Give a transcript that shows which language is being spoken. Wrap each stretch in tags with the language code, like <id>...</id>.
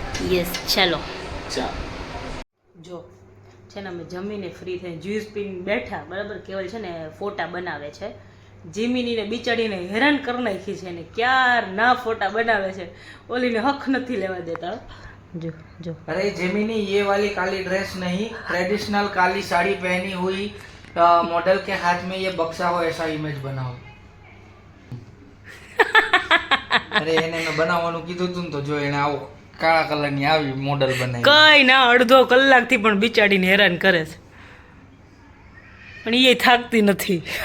<gu>Yes ચાલો. જો છે ને અમે જમીને ફ્રી થઈને જ્યુસ પીને બેઠા બરાબર. કેવલ છે ને ફોટા બનાવે છે. જીમીનીને બિચારીને હેરાન કરી નાખી છે ને ક્યાર ના ફોટા બનાવે છે. ઓલીને હક નથી લેવા દેતા. जो जो</gu> <hi>अरे जेमिनी ये वाली काली ड्रेस नहीं ट्रेडिशनल काली साड़ी पहनी हुई मॉडल के हाथ में ये बक्सा हो ऐसा इमेज बनाओ.</hi> <gu>अरे એને મેં બનાવવાનું કીધું તું તો જો એને આવો કાળા કલરની આવી મોડલ બનાવી. કઈ ના અડધો કલાકથી પણ બિચારીને હેરાન કરે છે પણ એ થાકતી નથી.</gu>